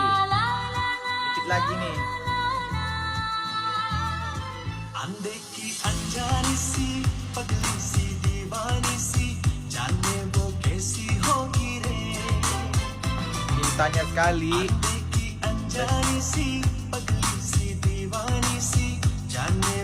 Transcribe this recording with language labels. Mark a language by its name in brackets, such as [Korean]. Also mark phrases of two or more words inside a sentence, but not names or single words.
[Indonesian] Dikit lagi nih. [Hindi] अंधे की अनजानी सी पगली सी दीवानी सी जाने वो कैसी होगी रे. [Indonesian] Cintanya sekali. [Hindi] अंधे की अनजानी सी पगली सी दीवानी सी जाने